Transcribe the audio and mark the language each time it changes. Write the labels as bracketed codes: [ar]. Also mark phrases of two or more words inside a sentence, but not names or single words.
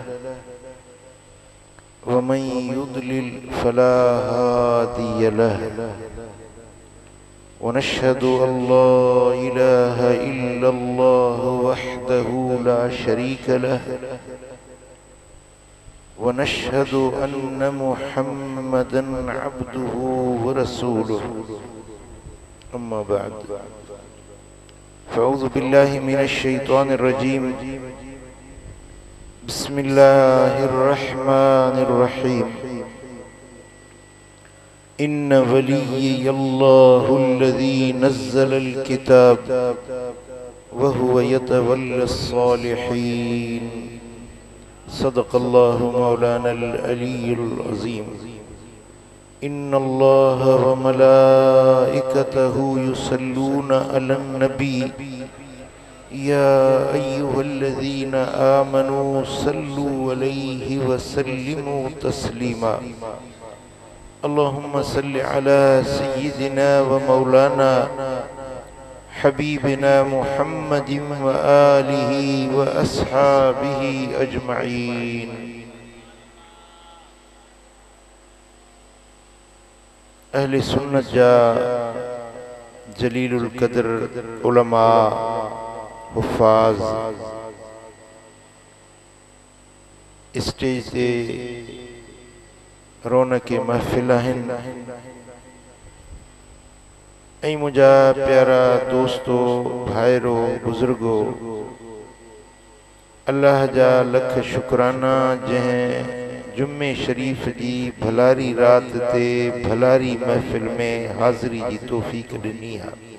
[ar] ومن يضلل فلا هادي له ونشهد أن لا إله إلا الله وحده لا شريك له ونشهد أن محمدا عبده ورسوله أما بعد فأعوذ بالله من الشيطان الرجيم بسم الله الرحمن الرحيم إن وليي الله الذي نزل الكتاب وهو يتولس سالحين صدق الله مولانا العلي العظيم إن الله وملائكته يصلون على النبي يا أيها الذين آمنوا صلوا عليه وسلموا تسليما اللهم صل على سيدنا ومولانا حبيبنا محمد وآله وأصحابه أجمعين. [sd] अहले सुन्नत जा जलीलुल कद्र उलमा हुफ़ाज़ स्टेज ते रौनक महफिल आहिनि ऐं मुंहिंजा प्यारा दोस्तो भाइरो बुज़ुर्गो, अल्लाह जा लख शुक्राना जंहिं जुम्मे शरीफ जी भलारी रात ते भलारी महफिल में हाज़री जी तौफ़ीक़ ॾिनी है।